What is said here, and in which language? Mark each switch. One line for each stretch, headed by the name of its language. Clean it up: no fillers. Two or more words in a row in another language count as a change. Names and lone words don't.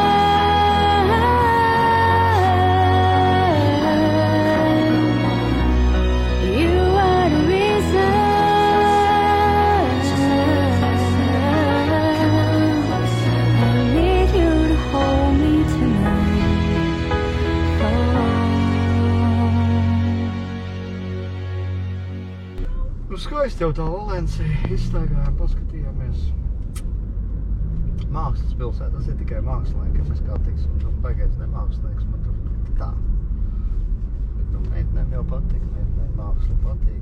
English: You are the reason. I need you to hold me tonight. Oh.
Latvian: Nu, skaisti jau tā Valencija. Izstaigājām, paskatījāmies. Mākslas pilsēta, tas ir tikai mākslinieki, ja mēs kā tiksim. Nu, baigais ne mākslinieks, man tur tā. Bet, nu, meitenēm jau patīk, meitenēm māksla patīk.